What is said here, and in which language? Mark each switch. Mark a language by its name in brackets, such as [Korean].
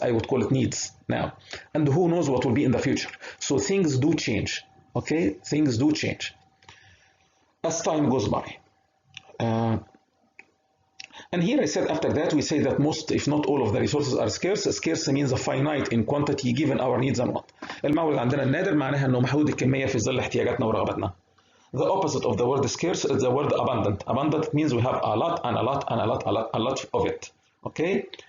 [English] I would call it needs now. And who knows what will be in the future. So things do change, okay? Things do change as time goes by. And here I said after that, we say that most, if not all of the resources are scarce. Scarce means a finite in quantity given our needs and want. [Arabic] المورد عندنا النادر معناها انه محدود الكمية في ظل احتياجاتنا ورغباتنا. [English] The opposite of the word scarce is the word abundant. Abundant means we have a lot and a lot and a lot of it. Okay?